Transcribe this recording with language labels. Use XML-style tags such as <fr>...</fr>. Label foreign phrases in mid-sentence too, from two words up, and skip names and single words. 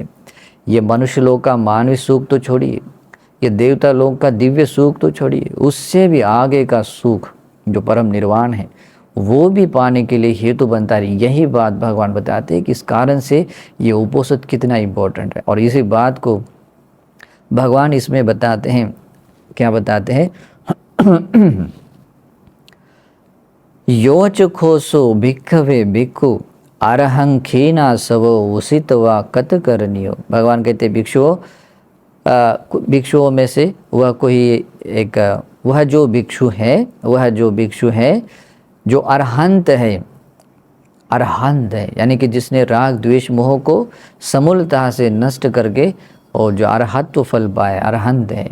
<hi>ये मनुष्य लोग का मानवीय सुख तो छोड़िए, ये देवता लोग का दिव्य सुख तो छोड़िए, उससे भी आगे का सुख जो परम निर्वाण है वो भी पाने के लिए हेतु बनता है। यही बात भगवान बताते हैं कि इस कारण से ये उपोषित कितना इम्पोर्टेंट है। और इसी बात को भगवान इसमें बताते हैं, क्या बताते हैं?</hi> <pi>योच खोसो भिक्खवे भिक्खु अरहं खीना सवो उसितवा कत करनियो।</pi> <hi>भगवान कहते भिक्षुओं, भिक्षुओं में से वह कोई एक, वह जो भिक्षु है जो अरहंत है, अरहंत है यानी कि जिसने राग द्वेष मोह को समूलतः से नष्ट करके और जो अरहत्व फल पाए, अरहंत है।</hi>